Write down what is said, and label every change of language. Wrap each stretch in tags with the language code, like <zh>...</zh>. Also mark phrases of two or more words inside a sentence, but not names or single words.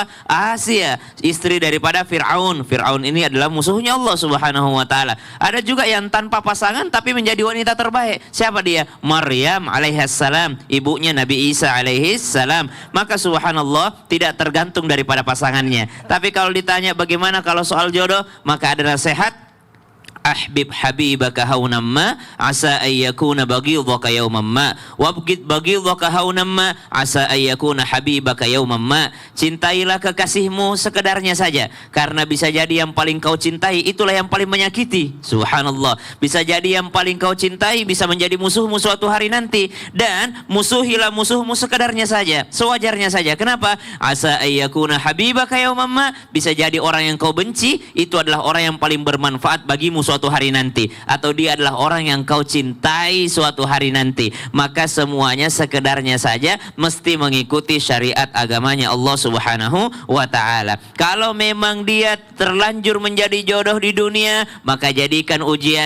<id>Asia, istri daripada Fir'aun. Fir'aun ini adalah musuhnya Allah</id> <ar>سبحانه وتعالى.</ar> <id>Ada juga yang tanpa pasangan tapi menjadi wanita terbaik. Siapa dia? Maryam alaihissalam, ibunya Nabi Isa alaihissalam. Maka subhanallah, tidak tergantung daripada pasangannya. Tapi kalau ditanya bagaimana kalau soal jodoh, maka ada nasihat,</id> <ar>أحبب حبيبك هونا ما عسى أن يكون بغيضك يوما ما وأبغض بغيضك هونا ما عسى أن يكون حبيبك يوما ما.</ar> <id>Cintailah kekasihmu sekedarnya saja, karena bisa jadi yang paling kau cintai itulah yang paling menyakiti. Subhanallah, bisa jadi yang paling kau cintai bisa menjadi musuhmu suatu hari nanti. Dan musuhilah musuhmu sekedarnya saja, sewajarnya saja. Kenapa?</id> <ar>عسى أن يكون حبيبك يوما ما,</ar> <id>bisa jadi orang yang kau benci itu adalah orang yang paling bermanfaat bagimu suatu hari nanti, atau dia adalah orang yang kau cintai suatu hari nanti. Maka semuanya sekedarnya saja, mesti mengikuti syariat agamanya Allah</id> <ar>سبحانه وتعالى.</ar> <id>Kalau memang dia terlanjur menjadi jodoh di dunia, maka jadikan ujian.</id>